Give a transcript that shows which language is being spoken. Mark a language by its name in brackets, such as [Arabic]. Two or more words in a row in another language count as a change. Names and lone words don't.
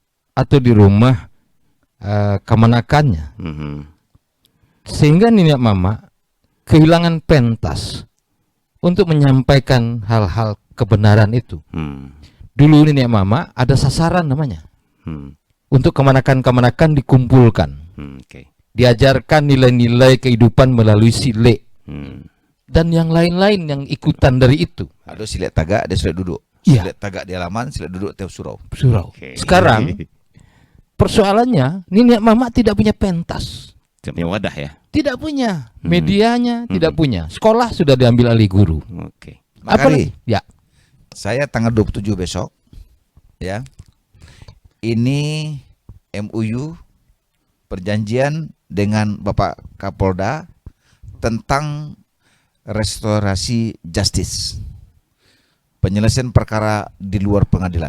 [Indonesian] atau di rumah kemenakannya, sehingga nenek mama kehilangan pentas untuk menyampaikan hal-hal kebenaran itu. Dulu nenek mama ada sasaran namanya, untuk kemenakan-kemenakan dikumpulkan, Oke. diajarkan nilai-nilai kehidupan melalui silek dan yang lain-lain yang ikutan dari itu. Ada [Minangkabau] silek tagak, [Indonesian] ada silek duduk. Iya. [Minangkabau] Silek tagak [Indonesian] di halaman, silek duduk tiap surau. Surau. Oke. Sekarang persoalannya nenek mama tidak punya pentas, Tidak punya wadah ya. tidak punya medianya, tidak punya. Sekolah sudah diambil alih guru. Oke. Makari, Ya, saya tanggal 27 besok, ya. Ini MOU perjanjian dengan Bapak Kapolda tentang restorasi justice, penyelesaian perkara di luar pengadilan.